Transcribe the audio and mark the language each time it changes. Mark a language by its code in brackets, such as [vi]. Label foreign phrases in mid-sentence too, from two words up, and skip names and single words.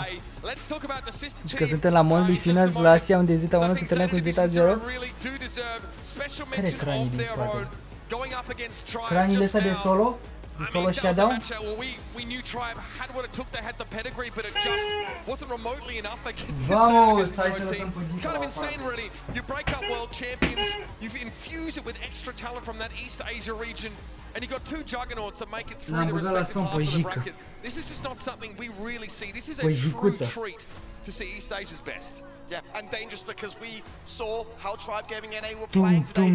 [ro] Deci că suntem la Monthly Finals la Asia, unde Zeta 1 se întâlnea cu Zeta 0. Care e cranii din spate? Craniile astea de solo? De solo shutdown? Vamos! Hai să lăsăm pe Gica la [en] and you got two juggernauts that make it through the respective half of the bracket. This is just not something we really see. This is a true treat to see East Asia's best. Yeah, and dangerous because we saw how Tribe Gaming NA were playing today.